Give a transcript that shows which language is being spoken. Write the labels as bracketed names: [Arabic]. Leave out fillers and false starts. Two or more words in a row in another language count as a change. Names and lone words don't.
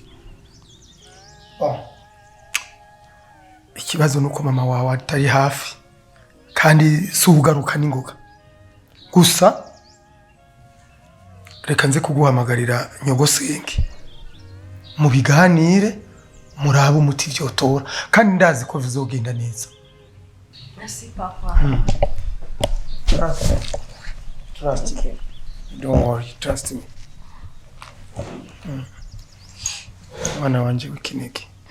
[Rundi] Ikibazo nuko mama wawe atari hafi kandi sugaruka ningoga. Gusa reka nze kuguhamagarira nyogosenge. Mu biganire muraba umuti vyotora kandi ndazi ko bizogenda neza. [French] Merci papa. [English] Trust me. Don't worry, trust me. [Rundi] Mwana wanje wikineke.